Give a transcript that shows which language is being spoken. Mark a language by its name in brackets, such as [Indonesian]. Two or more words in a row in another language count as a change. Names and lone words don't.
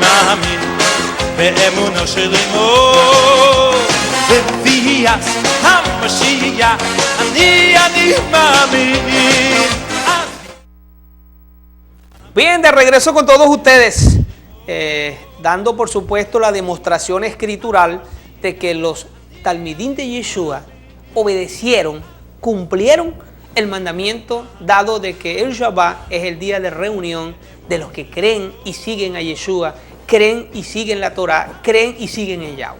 [Hebrew] מאמין באמונה של אמו בביאת המשיח אני מאמין. [Spanish] Bien, de regreso con todos ustedes, dando por supuesto la demostración escritural de que los talmidín de Yeshua obedecieron, cumplieron el mandamiento dado de que el Shabbat es el día de reunión de los que creen y siguen a Yeshua, creen y siguen la Torah, creen y siguen en Yahweh.